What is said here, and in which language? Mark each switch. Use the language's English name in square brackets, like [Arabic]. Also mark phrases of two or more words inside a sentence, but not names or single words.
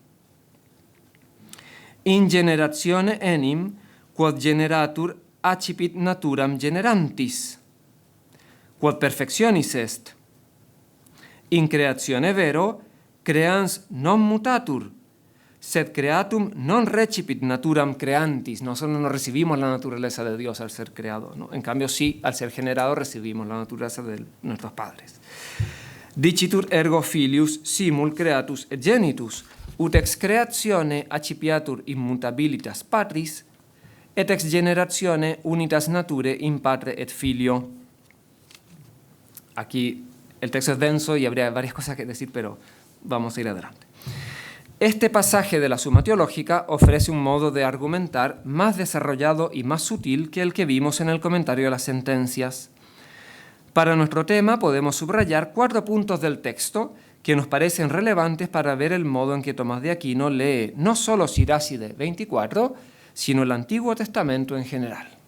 [Latin] In generatione enim quod generatur accipit naturam generantis, quod perfectionis est. In creatione vero, creans non mutatur, sed creatum non recipit naturam creantis. [Spanish] Nosotros no recibimos la naturaleza de Dios al ser creado, ¿no? En cambio, sí, al ser generado recibimos la naturaleza de nuestros padres. [Latin] Dicitur ergo filius simul creatus et genitus, ut ex creatione accipiatur immutabilitas patris, et ex generatione unitas nature in patre et filio. [Spanish] Aquí el texto es denso y habría varias cosas que decir, pero vamos a ir adelante. Este pasaje de la Suma Teológica ofrece un modo de argumentar más desarrollado y más sutil que el que vimos en el comentario de las sentencias. Para nuestro tema podemos subrayar 4 puntos del texto que nos parecen relevantes para ver el modo en que Tomás de Aquino lee no solo Siráside 24, sino el Antiguo Testamento en general.